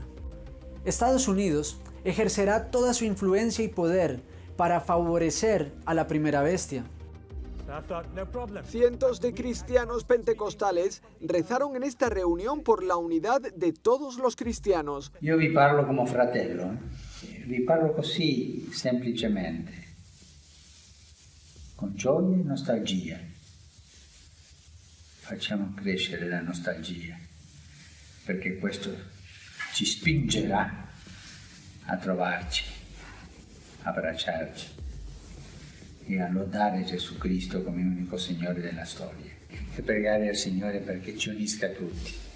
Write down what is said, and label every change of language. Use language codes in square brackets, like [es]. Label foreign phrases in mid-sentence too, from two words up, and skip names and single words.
[es] Estados Unidos ejercerá toda su influencia y poder para favorecer a la primera bestia. Cientos de cristianos pentecostales rezaron en esta reunión por la unidad de todos los cristianos. [it] Io vi parlo come fratello, vi parlo così semplicemente, con gioia e nostalgia. Facciamo crescere la nostalgia, perché questo ci spingerà a trovarci, a abbracciarci e a lodare Gesù Cristo come unico Signore della storia e pregare al Signore perché ci unisca tutti.